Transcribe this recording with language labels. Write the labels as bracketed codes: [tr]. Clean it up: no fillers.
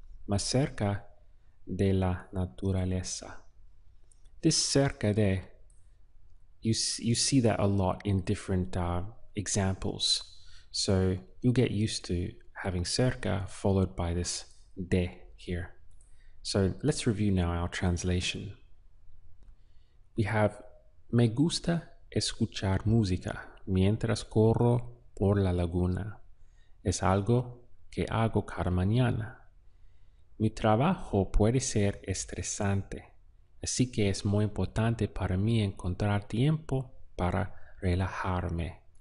[es] Más cerca de la naturaleza. [en] This cerca de, you see that a lot in different examples. So you'll get used to having cerca followed by this de here. So let's review now our translation. We have, [es] me gusta escuchar música mientras corro por la laguna. Es algo que hago cada mañana. Mi trabajo puede ser estresante, así que es muy importante para mí encontrar tiempo para relajarme.